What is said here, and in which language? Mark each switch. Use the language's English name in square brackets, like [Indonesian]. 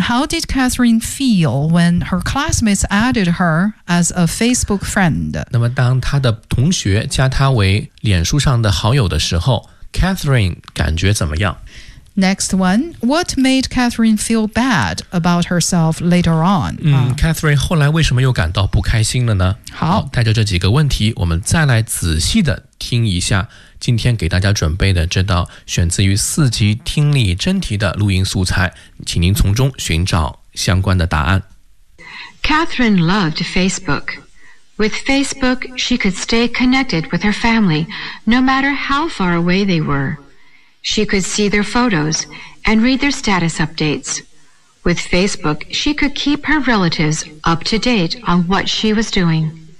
[English] How did Catherine feel when her classmates added her as a Facebook friend? [Chinese] 那么当她的同学加她为脸书上的好友的时候， Catherine 感觉怎么样？ [English] Next one. What made Catherine feel bad about herself later on? [Chinese] Catherine 后来为什么又感到不开心了呢？好，带着这几个问题我们再来仔细的听一下今天给大家准备的这道选自于四级听力真题的录音素材，请您从中寻找相关的答案。 [English] Catherine loved Facebook. With Facebook, she could stay connected with her family, no matter how far away they were. She could see their photos and read their status updates. With Facebook, she could keep her relatives up to date on what she was doing.